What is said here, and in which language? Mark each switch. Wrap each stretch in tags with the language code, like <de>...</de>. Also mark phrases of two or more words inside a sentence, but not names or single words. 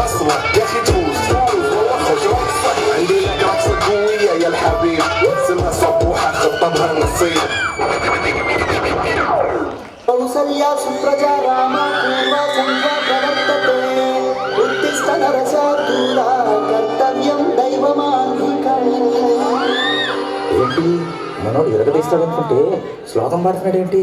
<ar>يا اخي تفوز عندي لك رقصة قوية يا الحبيب سمها صبوحة خطبها نصيب</ar> <sa>కౌసల్యా సుప్రజా రామ పూర్వ సంధ్యా ప్రవర్తతే ఉత్తిష్ట నరశార్దూల కర్తవ్యం దైవమాన్వికం.</sa> <te>ఏంటి మనోడు ఎరగదీస్తాడు అనుకుంటే శ్లోకం పాడుతున్నాడు ఏంటి?</te>